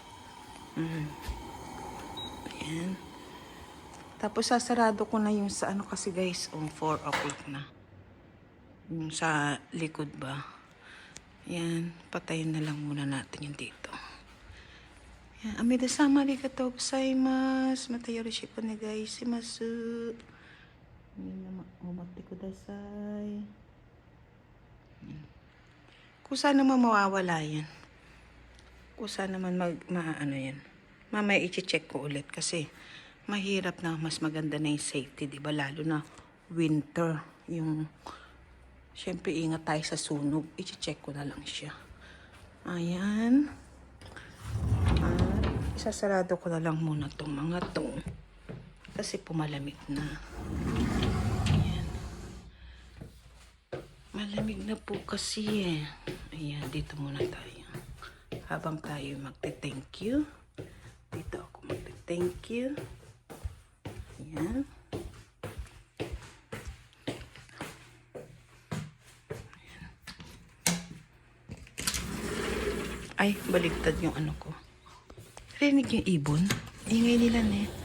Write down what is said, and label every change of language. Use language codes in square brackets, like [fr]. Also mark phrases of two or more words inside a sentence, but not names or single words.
[tl] Ayan. Tapos sasarado ko na yung sa ano kasi guys, 4 o'clock na. Yung sa likod ba. Ayan, patayin na lang muna natin yung dito. Ayan, amidasama [ja] ありがとうございます. また宜しくお願いします。うまてください. [tl] Kusa naman mawawala yan. Kusa naman ano yan. Mamaya i-check ko ulit kasi mahirap na, mas maganda na yung safety, di ba? Lalo na winter. Yung, syempre, ingat tayo sa sunog. I-check ko na lang siya. Ayan. At isasarado ko na lang muna itong mga to. Kasi pumalamig na. Ayan. Malamig na po kasi eh. Ayan, dito muna tayo. Habang tayo magte-thank you. Dito ako magte-thank you. Ayan. Ay, baligtad yung ano ko. Rinig yung ibon. Ingay nila ne.